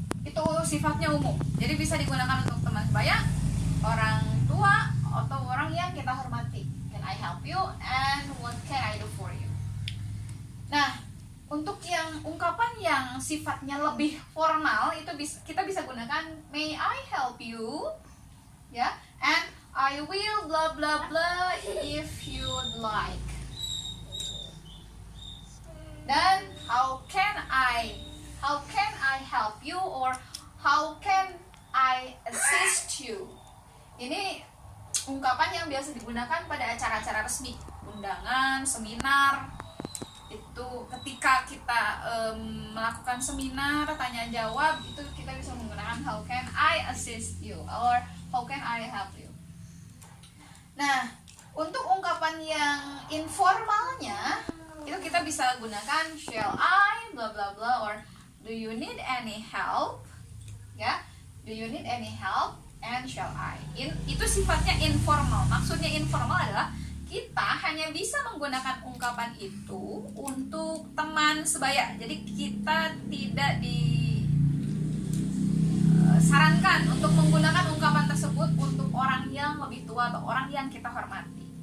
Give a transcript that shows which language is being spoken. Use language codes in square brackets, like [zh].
[id] itu sifatnya umum. Jadi bisa digunakan untuk teman sebaya, orang tua, atau orang yang kita hormati. [en] Can I help you? And what can I do for you? [id] Nah, untuk yang ungkapan yang sifatnya lebih formal itu kita bisa gunakan [en] may I help you? Ya, and I will blah blah blah if you'd like. Dan how can I help you or how can I assist you? [id] Ini ungkapan yang biasa digunakan pada acara-acara resmi, undangan, seminar. Itu ketika kita melakukan seminar tanya jawab, itu kita bisa menggunakan [en] how can I assist you or how can I help you. [id] Nah, untuk ungkapan yang informalnya itu kita bisa gunakan [en] shall I blah blah blah or do you need any help? Ya, do you need any help and shall I? [id] Itu sifatnya informal. Maksudnya informal adalah kita hanya bisa menggunakan ungkapan itu untuk teman sebaya. Jadi kita tidak disarankan untuk menggunakan ungkapan tersebut untuk orang yang lebih tua atau orang yang kita hormati.